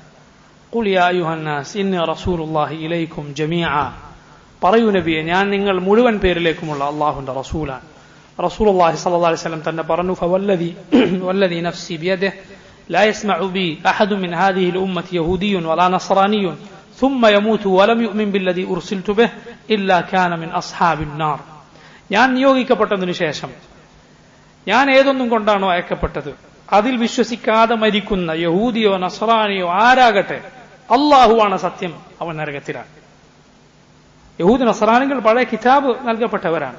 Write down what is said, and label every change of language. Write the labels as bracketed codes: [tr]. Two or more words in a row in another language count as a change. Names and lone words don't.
[ar] قل يا أيها الناس إني رسول الله إليكم جميعا, [ml] പറയൂ നബിയെ ഞാൻ നിങ്ങൾ മുഴുവൻ പേരിലേക്കുമുള്ള അള്ളാഹുവിന്റെ റസൂലാണ്. [ar] رسول الله صلى الله عليه وسلم [ml] തന്നെ പറഞ്ഞു, [ar] فوالذي نفسي بيده لا يسمع بي أحد من هذه الأمة يهودي ولا نصراني ثم يموت ولم يؤمن بالذي أرسلت به إلا كان من أصحاب النار. [ml] ഞാൻ നിയോഗിക്കപ്പെട്ടതിനു ശേഷം ഞാൻ ഏതൊന്നും കൊണ്ടാണോ അയക്കപ്പെട്ടത് അതിൽ വിശ്വസിക്കാതെ മരിക്കുന്ന യഹൂദിയോ നസ്രാനിയോ ആരാകട്ടെ, അള്ളാഹുവാണ് സത്യം, അവൻ നരകത്തിലാണ്. യഹൂദി നസ്രാനികൾ പഴയ കിതാബ് നൽകപ്പെട്ടവരാണ്.